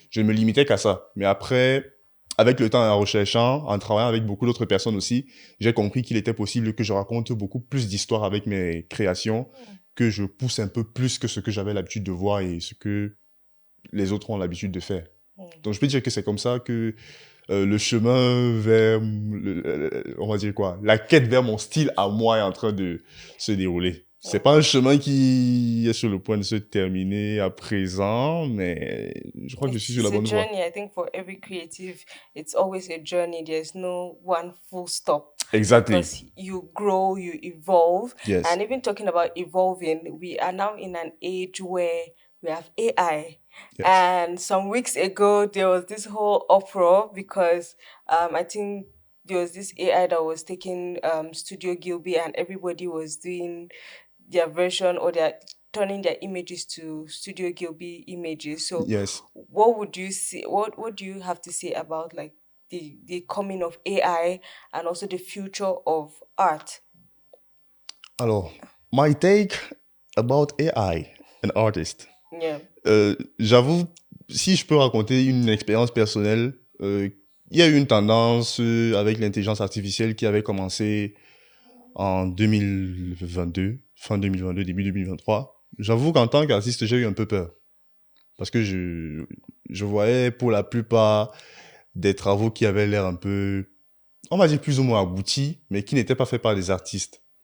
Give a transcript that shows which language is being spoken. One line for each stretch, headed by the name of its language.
French: Je ne me limitais qu'à ça. Mais après, avec le temps en recherchant, en travaillant avec beaucoup d'autres personnes aussi, j'ai compris qu'il était possible que je raconte beaucoup plus d'histoires avec mes créations, que je pousse un peu plus que ce que j'avais l'habitude de voir et ce que les autres ont l'habitude de faire. Donc, je peux dire que c'est comme ça que le chemin vers, on va dire quoi, la quête vers mon style à moi est en train de se dérouler. C'est pas un chemin qui est sur le point de se terminer à présent, mais je crois que je suis sur la
English: It's a
French: bonne voie.
English: journey. I think for every creative, it's always a journey. There's no one full stop Exactly. because you grow, you evolve. Yes. And even talking about evolving, we are now in an age where we have AI. Yes. And some weeks ago, there was this whole uproar because I think there was this AI that was taking Studio Gilby and everybody was doing their version or they're turning their images to Studio Gilby images. So Yes. what would you see what do you have to say about like the coming of AI and also the future of art?
French: Alors,
English: my take about AI and artist. Yeah.
French: J'avoue, si je peux raconter une expérience personnelle, il y a eu une tendance avec l'intelligence artificielle qui avait commencé en 2022, fin 2022, début 2023. J'avoue qu'en tant qu'artiste, j'ai eu un peu peur. Parce que je voyais pour la plupart des travaux qui avaient l'air un peu, on va dire plus ou moins aboutis, mais qui n'étaient pas faits par des artistes.